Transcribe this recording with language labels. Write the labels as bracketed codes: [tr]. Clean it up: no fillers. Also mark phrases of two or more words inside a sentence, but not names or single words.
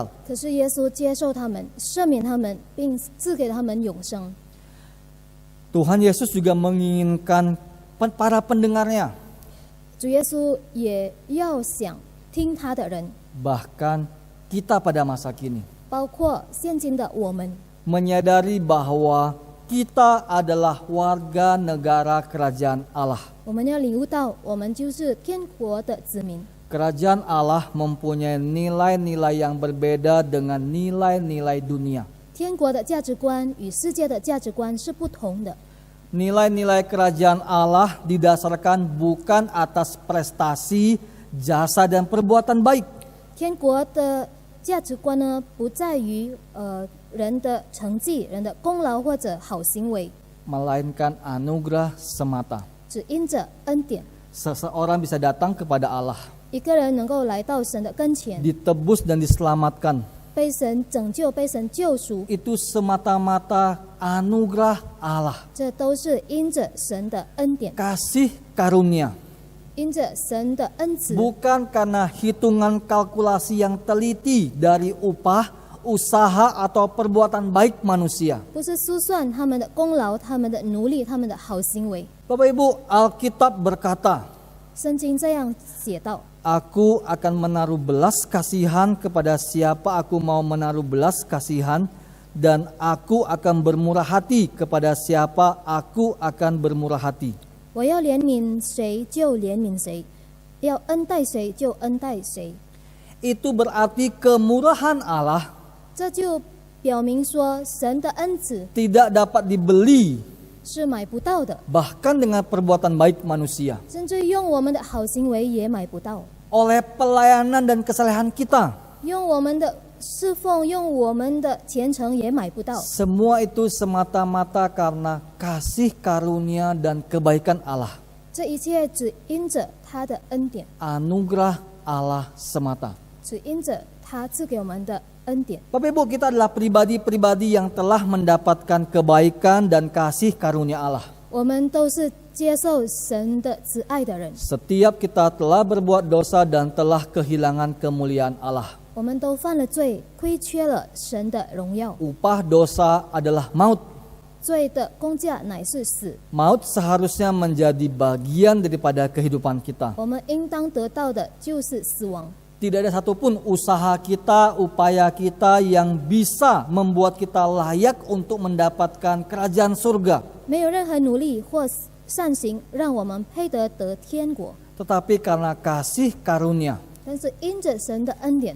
[zh] 可是耶稣接受他们，赦免他们，并赐给他们永生。 [id] Tuhan Yesus juga menginginkan para pendengarnya, [zh] 主耶稣也要想听他的人， [id] bahkan kita pada masa kini, [zh] 包括现今的我们， [id] menyadari bahwa kita adalah warga negara kerajaan Allah. [zh] 我们要领悟到，我们就是天国的子民。 [id] Kerajaan Allah mempunyai nilai-nilai yang berbeda dengan nilai-nilai dunia. [zh] 天国的价值观与世界的价值观是不同的。 [id] Nilai-nilai kerajaan Allah didasarkan bukan atas prestasi, jasa dan perbuatan baik. [zh] 天国的价值观呢，不在于人的成绩、人的功劳或者好行为， [id] Melainkan anugerah semata. [zh] 只因着恩典， [id] Seseorang bisa datang kepada Allah, [zh] 一个人能够来到神的跟前， [id] ditebus dan diselamatkan. [zh] 被神拯救、被神救赎， [id] Itu semata-mata anugerah Allah. [zh] 这都是因着神的恩典， [id] Kasih karunia. [zh] 因着神的恩慈， [id] Bukan karena hitungan kalkulasi yang teliti dari upah, usaha atau perbuatan baik manusia. [zh] 不是估算他们的功劳、他们的努力、他们的好行为。 [id] Bapak Ibu, Alkitab berkata, [zh] 圣经这样写道： [id] Aku akan menaruh belas kasihan kepada siapa aku mau menaruh belas kasihan, dan aku akan bermurah hati kepada siapa aku akan bermurah hati. [zh] 我要怜悯谁就怜悯谁，要恩待谁就恩待谁。 [id] Itu berarti kemurahan Allah [zh] 这就表明说，神的恩慈 [id] tidak dapat dibeli [zh] 是买不到的， [id] bahkan dengan perbuatan baik manusia, [zh] 甚至用我们的好行为也买不到， [id] oleh pelayanan dan kesalehan kita. [zh] 用我们的侍奉、用我们的虔诚也买不到。 [id] Semua itu semata-mata karena kasih karunia dan kebaikan Allah. [zh] 这一切只因着他的恩典， [id] Anugerah Allah semata. [zh] 只因着他赐给我们的恩典。 [id] Bapak Ibu, kita adalah pribadi-pribadi yang telah mendapatkan kebaikan dan kasih karunia Allah. [zh] 我们都是接受神的慈爱的人， [id] Setiap kita telah berbuat dosa dan telah kehilangan kemuliaan Allah. [zh] 我们都犯了罪，亏缺了神的荣耀。 [id] Upah dosa adalah maut. [zh] 罪的工价乃是死， [id] Maut seharusnya menjadi bagian daripada kehidupan kita. [zh] 我们应当得到的就是死亡。 [id] Tidak ada satupun usaha kita, upaya kita yang bisa membuat kita layak untuk mendapatkan kerajaan surga. [zh] 没有任何努力或善行让我们配得天国， [id] Tetapi karena kasih karunia, [zh] 但是因着神的恩典，